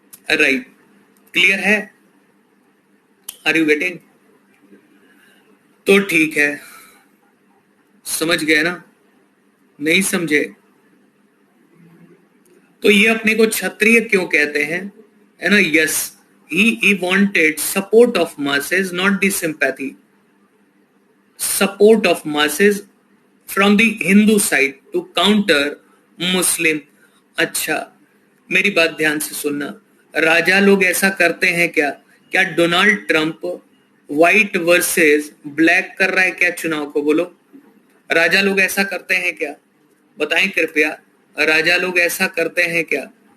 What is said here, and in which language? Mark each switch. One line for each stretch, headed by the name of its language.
Hindi: Right. Clear है?
English: Are you getting?
Hindi: तो ठीक है, समझ गए ना? नहीं समझे? तो ये अपने को क्षत्रिय क्यों कहते हैं, है ना?
English: Yes, he wanted support of masses, not the sympathy, support of masses from the Hindu side to counter Muslim।
Hindi: अच्छा, मेरी बात ध्यान से सुनना। राजा लोग ऐसा करते हैं क्या? क्या Donald Trump white versus black कर रहा है क्या चुनाव को? बोलो, राजा लोग ऐसा करते हैं क्या? बताएं कृपया, राजा लोग ऐसा करते हैं क्या?